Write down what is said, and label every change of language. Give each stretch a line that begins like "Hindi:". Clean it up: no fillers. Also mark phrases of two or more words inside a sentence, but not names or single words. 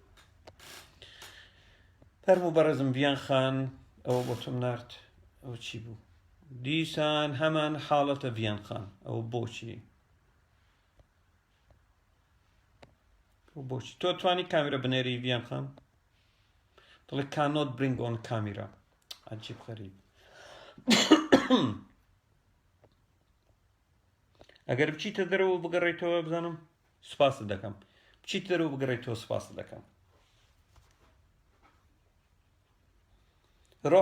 Central Kurdish: فەرموو بەڕێزم ڤیان خان ئەوە بۆ تۆم نارد ئەوە چی بوو دیسان هەمان حاڵەتە ڤیان خان ئەوە بۆچی تۆ توانی کامیرە بنێری ڤیان خان دڵێ
English: cannot bring on camera
Central Kurdish: عجیب غەریب ئەگەر بچیتە دەرەوە بگەڕێیتەوە بزانم سوپاست دەکەم بچیت دەرەوە بگەڕێیتەوە سوپاست دەکەم ڕۆح